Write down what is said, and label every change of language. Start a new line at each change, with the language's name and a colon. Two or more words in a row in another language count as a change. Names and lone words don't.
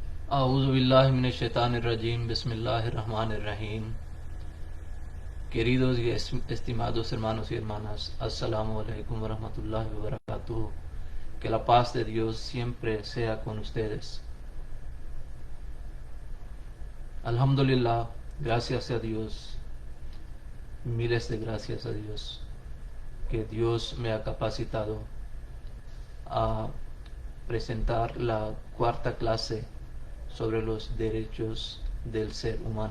Arabic: أعوذ بالله من الشيطان الرجيم. بسم الله الرحمن الرحيم.
Spanish: Queridos y estimados hermanos y hermanas,
Arabic: السلام عليكم ورحمة الله وبركاته.
Spanish: Que la paz de Dios siempre sea con ustedes. Alhamdulillah, gracias a Dios, miles de gracias a Dios, que Dios me ha capacitado a presentar la cuarta clase sobre los derechos del ser humano.